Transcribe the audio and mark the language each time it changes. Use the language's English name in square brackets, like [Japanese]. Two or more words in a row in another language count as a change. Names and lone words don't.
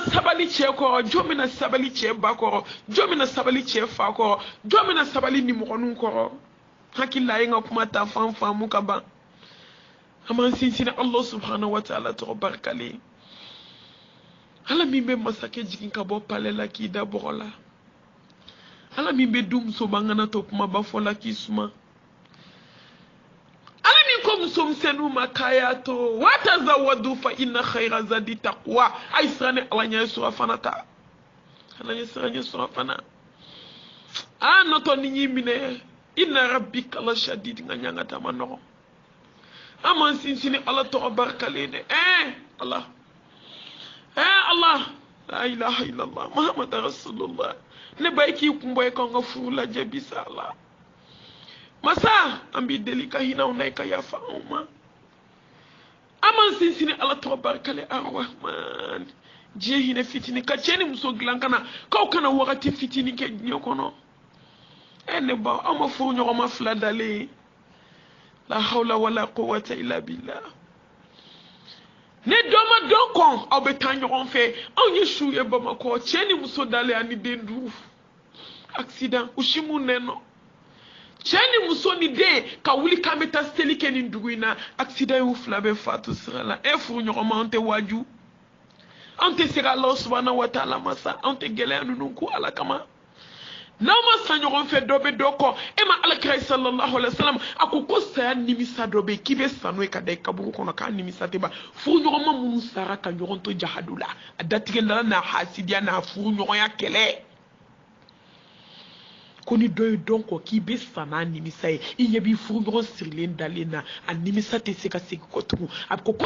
[Bambara] sabali cɛ kɔrɔ jɔn bɛna sabali cɛ ba kɔrɔ jɔn bɛna sabali cɛ fa kɔrɔ jɔn bɛna sabali nimɔgɔninw kɔrɔ hakili a ye n ka kuma ta fan faamu ka ban an b'an sinsin ala [Arabic] سبحانه وتعالى [Bambara] tɔgɔ barikalen ala min bɛ masakɛ jigin ka bɔ pale la k'i da bɔgɔ la ala min bɛ du muso bangana to kumaba fɔ la k'i suma ala min ko muso misɛnninw ma k'a y'a to [Arabic] وتزودوا فإن خير الزاد التقوى [Bambara] a ye siran ni ala ɲɛ sɔrɔ fana ta ala ɲɛ siran ɲɛ sɔrɔ fana a nɔtɔ ni y'i minɛ [Arabic] إن ربك لشديد [Bambara] nka ɲanga ta ma nɔgɔ an m'an sinsin ni ala tɔgɔ barikalen de Allah [Arabic] الله لا إله إلا الله محمد رسول الله [Bambara] ne ba k'i kun bɔ i kan ka furu lajɛ bisa la masa an b'i deli ka hinɛw na i ka yafa anw ma an m'an sinsin ni ala tɔgɔ barikalen arrahman diɲɛ hinɛ fitini ka cɛ ni muso dilan kana k'aw kana wagati fitini kɛ diɲɛ kɔnɔ ne ba aw ma furu ɲɔgɔn ma fila dalen [Arabic] لا حول ولا قوة إلا بالله [Bambara] ne dɔn ma dɔn kɔn aw bɛ taa ɲɔgɔn fɛ anw ye su ye bamakɔ cɛ ni muso dalen ani den duuru accident u si mun nɛ nɔ cɛ ni muso ni den ka wuli k'an bɛ taa seli kɛ nin dugu in na accident y'u fila bɛɛ fatu sira la furu ɲɔgɔn ma anw tɛ waaju anw tɛ se ka Ala [Arabic] سبحانه وتعالى [Bambara] masa anw tɛ gɛlɛya ninnu ko ala kama n'aw ma sa ɲɔgɔn fɛ dɔ bɛ dɔ kɔ ma alakira [Arabic] صلى الله عليه وسلم [Bambara] a ko saya nimisa dɔ bɛ k'i bɛ sa n'o ye ka da i kaburu kɔnɔ k'a nimisa tɛ ban furu ɲɔgɔnma minnu sara ka ɲɔgɔn to jahadu la a datigɛdala n'a hasidiya n'a furu ɲɔgɔnya kɛlɛ ko ni dɔ ye dɔn kɔ k'i bɛ sa n'a nimisa ye i ɲɛ b'i furu ɲɔgɔn sirilen dalen na a nimisa tɛ se ka segin kɔ tugun a bɛ ko